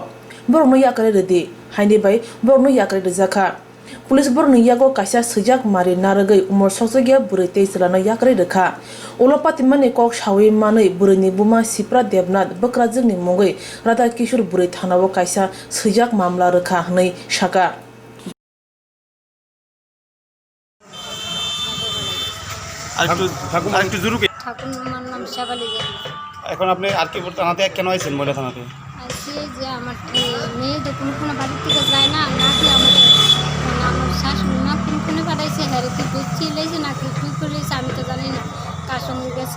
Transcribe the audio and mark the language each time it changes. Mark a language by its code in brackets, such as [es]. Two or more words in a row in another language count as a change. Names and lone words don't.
[trp] Borokno yakrai redi haini bai borokno yakrai rjakha. Police borokno yago kaisa swijak mari narwgwi umor sokya bwrwi tei chlano yakrai rwkha. Ulo patimani kok sawi manui bwrwini buma Sipra Debnath bwkrajwkni mungwi Radha Kishore bwrwi thanao kaisa swijak mamla rwkha hnoi saka. [bn] ঠাকুমার নাম শেফালি দেবনাথ। এখন আপনি আর কি থানাতে কেন আইছেন মহিলা থানাতে? আসি যে আমার মেয়ে তো কোনো বাড়ির থেকে যায় না, নাকি আমাদের আমার শাশুড়ি মা কোনখানে পাঠাইছে, হ্যারে কি বেচি লেগেছে নাকি কী করেছে আমি তো জানি না কার সঙ্গে গেছে।